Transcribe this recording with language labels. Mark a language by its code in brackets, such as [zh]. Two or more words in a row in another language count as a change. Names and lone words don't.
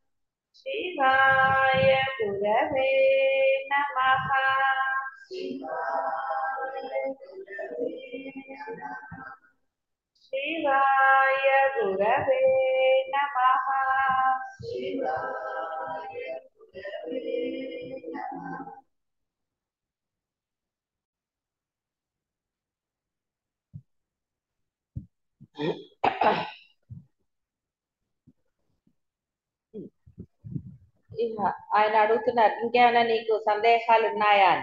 [sa] शिवाय गुरवे नमः। शिवाय गुरवे नमः। शिवाय गुरवे नमः। शिवाय गुरवे नमः। [te] ఇక ఆయన అడుగుతున్నారు ఇంకేమైనా నీకు సందేహాలు ఉన్నాయా అని.